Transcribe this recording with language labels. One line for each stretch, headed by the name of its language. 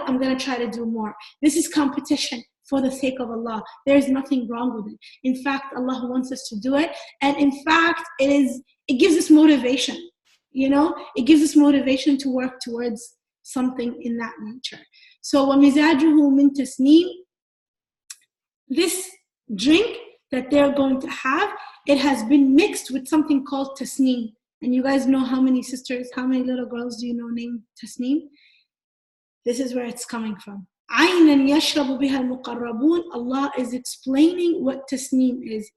English: I'm going to try to do more. This is competition for the sake of Allah. There is nothing wrong with it. In fact, Allah wants us to do it. And in fact, it gives us motivation. It gives us motivation to work towards something in that nature.
Arabic: So, وَمِزَاجُهُ مِن تَسْنِيمٍ.
English: This drink that they're going to have, it has been mixed with something called tasneem. And you guys know how many little girls do you know named Tasneem? This is where it's coming from.
Arabic: عَيْنًا يَشْرَبُ بِهَا الْمُقَرَّبُونَ.
English: Allah is explaining what tasneem is.